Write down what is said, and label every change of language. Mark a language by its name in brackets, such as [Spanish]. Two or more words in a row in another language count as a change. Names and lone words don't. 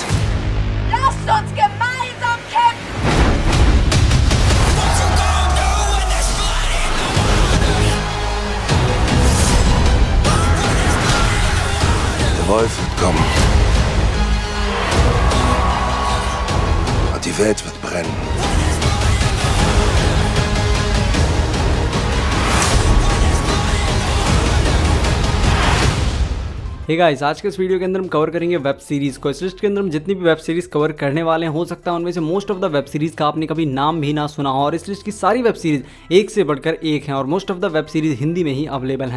[German] Lasst uns gemeinsam kämpfen! Der Wolf wird kommen. Und die Welt wird brennen. [English] hey guys, [Hindi] आज के इस वीडियो के अंदर हम कवर करेंगे [English] web series [Hindi] को। इस लिस्ट के अंदर हम जितनी भी [English] web series [Hindi] कवर करने वाले हैं, हो सकता है उनमें से [English] most of the web series [Hindi] का आपने कभी नाम भी ना सुना हो, और इस लिस्ट की सारी [English] web series [Hindi] एक से बढ़कर एक हैं और [English] most of the web series [Hindi] हिंदी में ही अवेलेबल हैं।